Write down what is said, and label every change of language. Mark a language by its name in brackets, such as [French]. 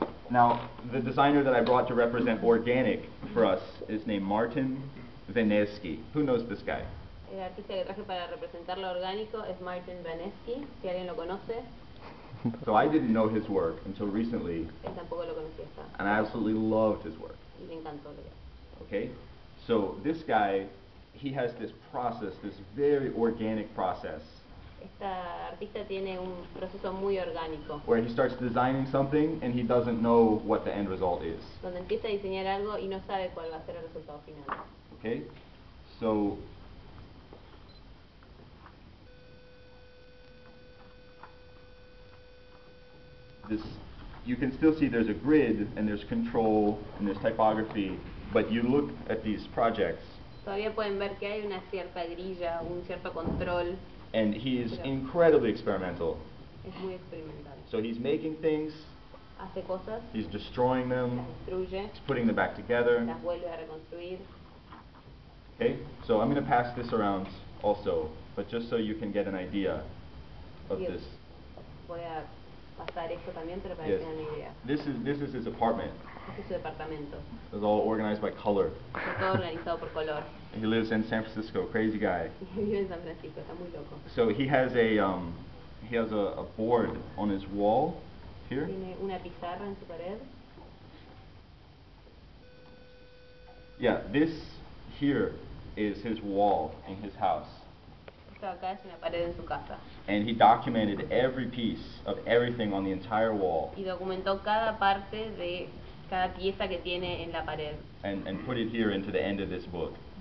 [English] Now, the designer that I brought to represent organic for us is named Martin Venesky. Who knows this guy? [Spanish] El artista que traje para representar lo orgánico es Martin Venesky, si alguien lo conoce. [English] So I didn't know his work until recently. [Spanish] Él tampoco lo conocía hasta. [English] And I absolutely loved his work. [Spanish] Y me encantó lo que hace. [English] Okay, so this guy, he has this process, this very organic process. [Spanish] Esta artista tiene un proceso muy orgánico. [English] Where he starts designing something and he doesn't know what the end result is. [Spanish] Donde empieza a diseñar algo y no sabe cuál va a ser el resultado final. [English] Okay, so this, you can still see there's a grid and there's control and there's typography, but you look at these projects. [Spanish] Todavía pueden ver que hay una cierta grilla, un cierto control. [English] And he is incredibly experimental. [Spanish] Es muy experimental. [English] So he's making things, [Spanish] hace cosas, [English] he's destroying them, [Spanish] las destruye, [English] he's putting them back together. [Spanish] las vuelve a reconstruir. [English] Okay, so I'm going to pass this around also, but just so you can get an idea of this. [Spanish] Voy a pasar esto también, pero para [English] Yes. [Spanish] que tengan una idea. [English] This is his apartment. [Spanish] Este es su departamento. [English] It's all organized by color. [Spanish] Está todo organizado por color. [English] He lives in San Francisco, crazy guy. [Spanish] Vive en San Francisco, está muy loco. [English] So he has a board on his wall here. [Spanish] Tiene una pizarra en su pared. [English] Yeah, this here is his wall in his house. [Spanish] Esto acá es una pared en su casa. [English] And he documented every piece of everything on the entire wall. [Spanish] Y documentó cada parte de cada pieza que tiene en la pared. [English] And put it here into the end of this book.